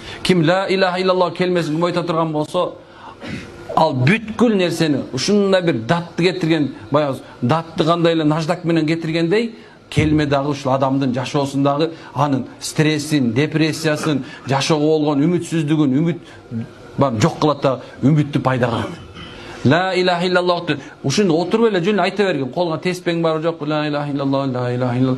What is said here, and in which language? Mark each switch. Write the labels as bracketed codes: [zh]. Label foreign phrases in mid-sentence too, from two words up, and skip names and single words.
[ky] Ким [ar] لا إله إلا الله [ky] келмесин ким айта турган болсо, ал бүткүл нерсени ушундай бир датты кетирген, баягы датты кандай эле наждак менен кетиргендей, келме дагы ушул адамдын жашоосундагы анын стрессин, депрессиясын, жашоого болгон үмүтсүздүгүн, үмүт жок кылат да үмүттү пайда кылат. [ar] لا إله إلا الله [ky] ушуну отуруп эле жөн айта берген, колуңа теспең бар жок, [ar] لا إله إلا الله, لا إله إلا الله.